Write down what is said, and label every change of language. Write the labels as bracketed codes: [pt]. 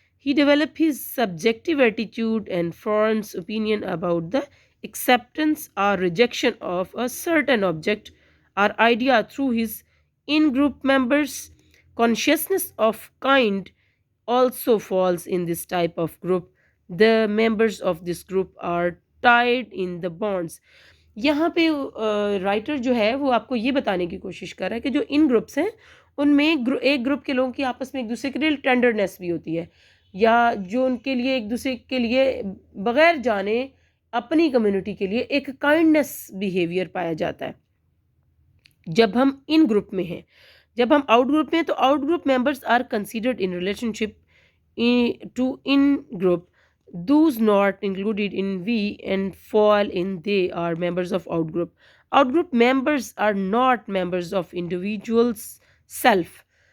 [en] He develops his subjective attitude and forms opinion about the acceptance or rejection of a certain object or idea through his in-group members. Consciousness of kind also falls in this type of group. The members of this group are tied in the bonds. [ur] یہاں پہ writer جو ہے وہ آپ کو یہ بتانے کی کوشش کر رہا ہے کہ جو ان گروپس ہیں ان میں ایک گروپ کے لوگوں کی آپس میں ایک دوسرے کے لیے ٹینڈرنیس بھی ہوتی ہے، یا جو ان کے لیے ایک دوسرے کے لیے بغیر جانے اپنی کمیونٹی کے لیے ایک کائنڈنیس بیہیویئر پایا جاتا ہے جب ہم ان گروپ میں ہیں۔ جب ہم [en] Out group میں ہیں تو out group members are considered in relationship to in group. Those not included in V and fall in they are members of outgroup. Outgroup members are not members of individual's self.